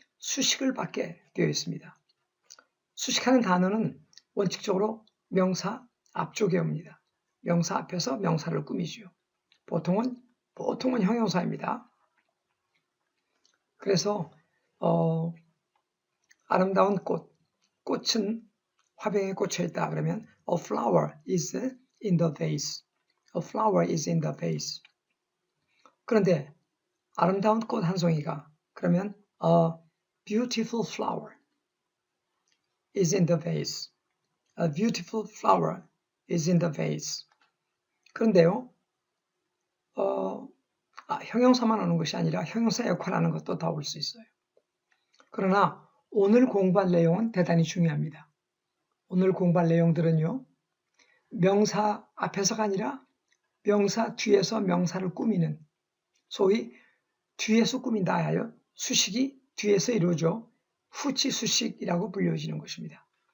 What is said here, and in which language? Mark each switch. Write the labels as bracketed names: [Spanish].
[Korean] 수식을 받게 되어 있습니다. 수식하는 단어는 원칙적으로 명사 앞쪽에 옵니다. 명사 앞에서 명사를 꾸미죠. 보통은 형용사입니다. 그래서 아름다운 꽃은 화병에 꽂혀 있다. 그러면 [English] a flower is in the vase. A flower is in the vase. [Korean] 그런데 아름다운 꽃 한 송이가 그러면 [English] a beautiful flower is in the vase. A beautiful flower is in the vase. [Korean] 그런데요, 형용사만 오는 것이 아니라 형용사 역할하는 것도 다 올 수 있어요. 그러나 오늘 공부할 내용은 대단히 중요합니다. 오늘 공부할 내용들은요, 명사 앞에서가 아니라 명사 뒤에서 명사를 꾸미는, 소위 뒤에서 꾸민다 하여 수식이 뒤에서 이루어져 후치 수식이라고 불려지는 것입니다.